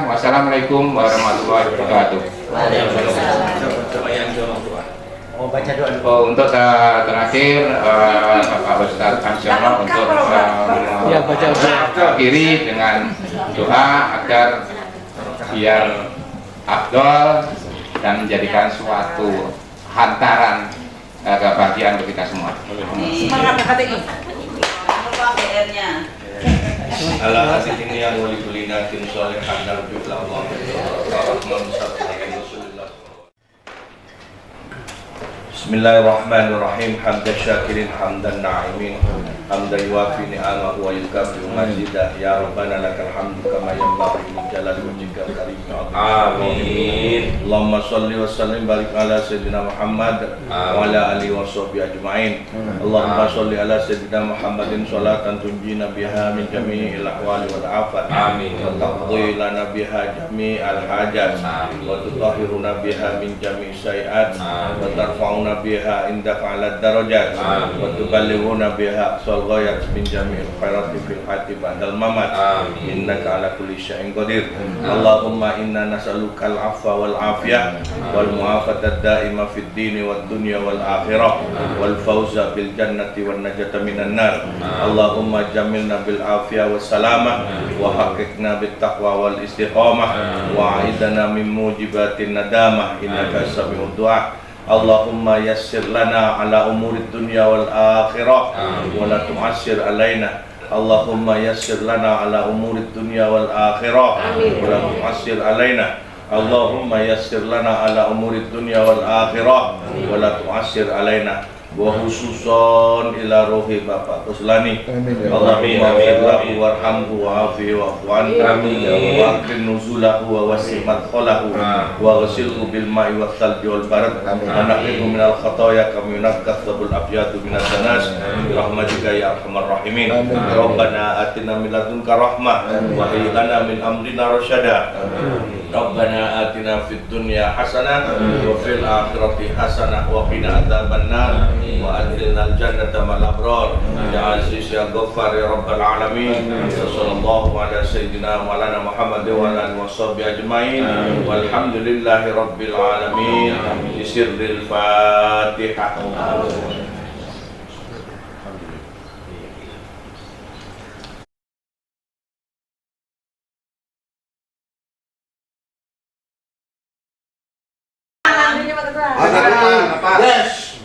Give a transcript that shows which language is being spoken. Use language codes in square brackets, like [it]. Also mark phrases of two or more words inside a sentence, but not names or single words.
[ar] والسلام عليكم ورحمة الله وبركاته. [id] Untuk terakhir Bapak Ustadz Kamsiono untuk mengakhiri dengan doa agar biar afdol dan menjadikan suatu hantaran kebahagiaan untuk kita semua. Semangat HKTI. Apa PR-nya? Ala hadithini yang wali kulinatin solehan dan bibla Allah Bismillahirrahmanirrahim. [ar] حمدا شاكرين حمدا ناعمين، حمدا يوافي نعمه ويكافئ مزيده. يا ربنا لك الحمد كما ينبغي لجلال وجهك الكريم. Amin. اللهم صل وسلم بارك على سيدنا محمد وعلى آله وصحبه أجمعين. اللهم صل على سيدنا محمد صلاة تنجينا بها من جميع الأهوال والآفات. آمين. وتقضي لنا بها جميع الحاجات. وتطهرنا بها من جميع السيئات. وترفعنا بها عندك أعلى الدرجات. وتبلغنا بها أقصى الغايات من جميع الخيرات في الحياة وبعد الممات. إنك على كل شيء قدير. اللهم إنا نسألك العفو والعافية والمعافاة الدائمة في الدين والدنيا والآخرة والفوز بالجنة والنجاة من النار. اللهم جملنا بالعافية والسلامة وحققنا بالتقوى والاستقامة وأعذنا من موجبات الندامة إنك سميع الدعاء. اللهم يسر لنا على أمور الدنيا والآخرة ولا تعسر علينا. اللهم يسر لنا على أمور الدنيا والآخرة ولا تعسر علينا. اللهم يسر لنا على أمور الدنيا والآخرة ولا تعسر علينا. وخصوصا إلى روح Bapak Kuslani. اللهم اغفر له وارحمه وعافه واعف عنه. وأكرم نزله ووسع مدخله واغسله بالماء والثلج والبرد. ونقه من الخطايا كما ينقى الثوب الأبيض من الدنس برحمتك يا أرحم الراحمين. ربنا آتنا من لدنك رحمة وهيئ لنا من أمرنا رشدا. ربنا آتنا في الدنيا حسنة وفي الآخرة حسنة وقنا عذاب النار وأدخلنا الجنة مع الأبرار. يا عزيز يا غفار يا رب العالمين. صلى الله على سيدنا مولانا محمد وعلى آله وصحبه أجمعين. والحمد لله رب العالمين. بسر الفاتحة. [en] Yes.